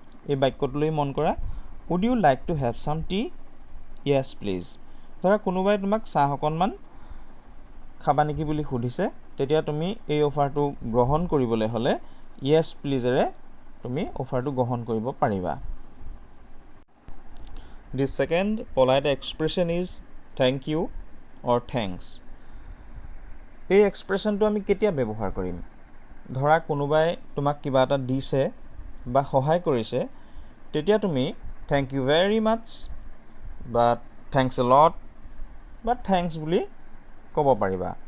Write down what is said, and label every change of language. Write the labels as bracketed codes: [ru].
[as] এই বাক্যটোলৈ মন কৰা, [en] Would you like to have some tea? Yes please. [as] ধৰা কোনোবাই তোমাক চাহ অকণমান খাবা নেকি বুলি সুধিছে, তেতিয়া তুমি এই অফাৰটো গ্ৰহণ কৰিবলৈ হ'লে য়েছ প্লিজেৰে তুমি অফাৰটো গ্ৰহণ কৰিব পাৰিবা। [en] The second polite expression is thank you or thanks. [as] এই এক্সপ্ৰেছনটো আমি কেতিয়া ব্যৱহাৰ কৰিম? ধৰা কোনোবাই তোমাক কিবা এটা দিছে বা সহায় কৰিছে, তেতিয়া তুমি [en] thank you very much [as] বা [en] thanks a lot [as] বা থেংকছ বুলি ক'ব পাৰিবা।